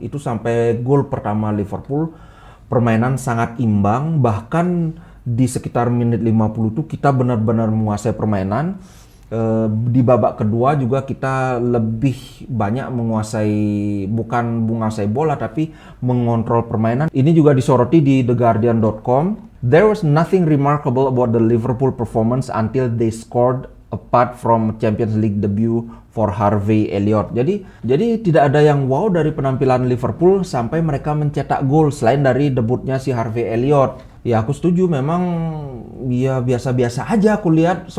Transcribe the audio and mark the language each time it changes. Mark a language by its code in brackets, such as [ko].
[id] Itu sampai gol pertama Liverpool, permainan sangat imbang, bahkan di sekitar menit 50 tuh kita benar-benar menguasai permainan. Di babak kedua juga kita lebih banyak bukan menguasai bola tapi mengontrol permainan. Ini juga disoroti di theguardian.com. [en] There was nothing remarkable about the Liverpool performance until they scored apart from Champions League debut for Harvey Elliott. [id] Jadi tidak ada yang wow dari penampilan Liverpool sampai mereka mencetak gol selain dari debutnya si Harvey Elliott. Ya aku setuju, memang ya biasa-biasa aja aku lihat.